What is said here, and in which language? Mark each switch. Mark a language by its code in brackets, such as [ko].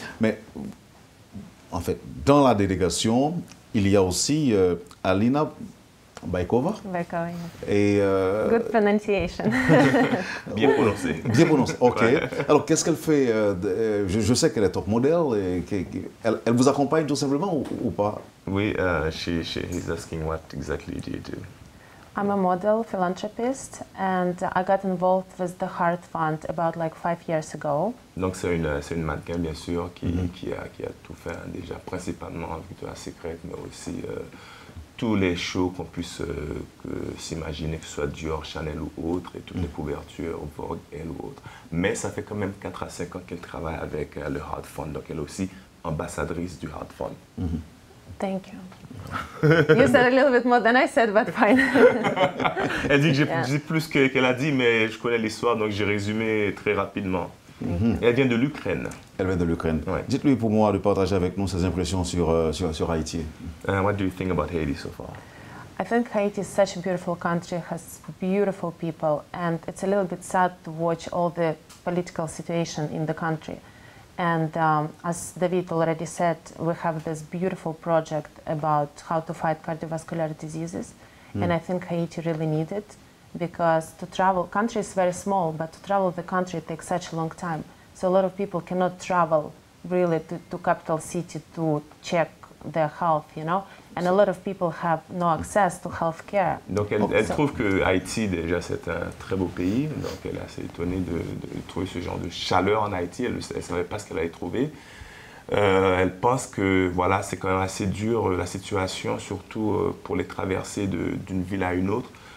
[fr] Mais en fait, dans la délégation, il y a aussi Alina Baikova. [en] Baikova, yes. [fr] Et, [en] Good pronunciation. [fr] Bien prononcé. Bien prononcé, ok. Ouais. Alors, qu'est-ce qu'elle fait? Je sais qu'elle est top modèle. Et elle vous accompagne tout simplement ou pas? [en] Oui, he's asking what exactly do you do? I'm a model philanthropist and I got involved with the Heart Fund about like 5 years ago. [fr] Donc c'est une mannequin bien sûr qui a tout fait déjà, principalement Victoria's Secret, mais aussi tous les shows qu'on puisse s'imaginer, que ce soit Dior, Chanel ou autre, et toutes les couvertures, Vogue, elle ou autre. Mais ça fait quand même 4 à 5 ans qu'elle travaille avec le Heart Fund, donc elle est aussi ambassadrice du Heart Fund. [en] Thank you. You said a little bit more than I said, but fine. [fr] Elle dit que j'ai dit plus qu'elle a dit, mais je connais l'histoire, donc j'ai résumé très rapidement. Elle vient de l'Ukraine. Elle vient de l'Ukraine. Ouais. Dites-lui pour moi de partager avec nous ses impressions sur Haïti. [en] What do you think about Haiti so far? I think Haiti is such a beautiful country, has beautiful people, and it's a little bit sad to watch all the political situation in the country. And as David already said, we have this beautiful project about how to fight cardiovascular diseases. And I think Haiti really needs it because to travel, country is very small, but to travel the country takes such a long time. So a lot of people cannot travel really to capital city to check their health, you know. And a lot of people have no access to health care. [fr] Donc elle trouve que Haïti déjà c'est un très beau pays, donc elle est assez étonnée de trouver ce genre de chaleur en Haïti, elle ne savait pas ce qu'elle allait trouver. Elle pense que voilà, c'est quand même assez dur la situation, surtout pour les traversées d'une ville à une autre.